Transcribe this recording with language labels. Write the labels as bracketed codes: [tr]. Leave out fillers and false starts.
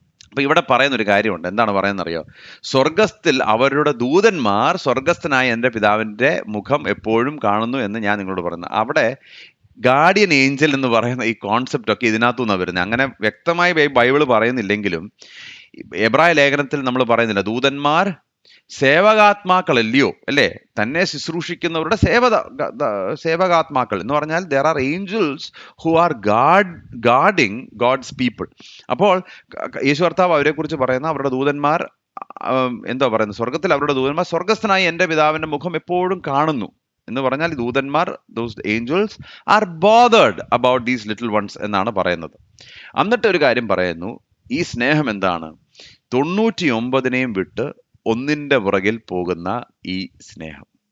[ml] അപ്പൊ ഇവിടെ പറയുന്ന ഒരു കാര്യമുണ്ട്. എന്താണ് പറയുന്നറിയോ? സ്വർഗത്തിൽ അവരുടെ ദൂതന്മാർ സ്വർഗസ്ഥനായ എൻ്റെ പിതാവിൻ്റെ മുഖം എപ്പോഴും കാണുന്നു എന്ന് ഞാൻ നിങ്ങളോട് പറയുന്നു. അവിടെ ഗാർഡിയൻ ഏഞ്ചൽ എന്ന് പറയുന്ന ഈ കോൺസെപ്റ്റ് ഒക്കെ ഇതിനകത്തുനിന്നാണ് വരുന്നത്. അങ്ങനെ വ്യക്തമായി ബൈബിള് പറയുന്നില്ലെങ്കിലും എബ്രായ ലേഖനത്തിൽ നമ്മൾ പറയുന്നില്ല, ദൂതന്മാർ സേവകാത്മാക്കളല്ലയോ, അല്ലേ? തന്നെ ശുശ്രൂഷിക്കുന്നവരുടെ സേവകാത്മാക്കൾ എന്ന് പറഞ്ഞാൽ [en] there are angels who are guarding God's people. [ml] അപ്പോൾ യേശു കർത്താവ് അവരെ കുറിച്ച് പറയുന്ന അവരുടെ ദൂതന്മാർ എന്താ പറയുന്നത്? സ്വർഗത്തിൽ അവരുടെ ദൂതന്മാർ സ്വർഗസ്ഥനായ എൻ്റെ പിതാവിന്റെ മുഖം എപ്പോഴും കാണുന്നു എന്ന് പറഞ്ഞാൽ ദൂതന്മാർ, [en] those angels are bothered about these little ones [ml] എന്നാണ് പറയുന്നത്. എന്നിട്ട് ഒരു കാര്യം പറയുന്നു, ഈ സ്നേഹം എന്താണ്? 99നെയും വിട്ട് ഒന്നിന്റെ പുറകിൽ പോകുന്ന ഈ സ്നേഹം.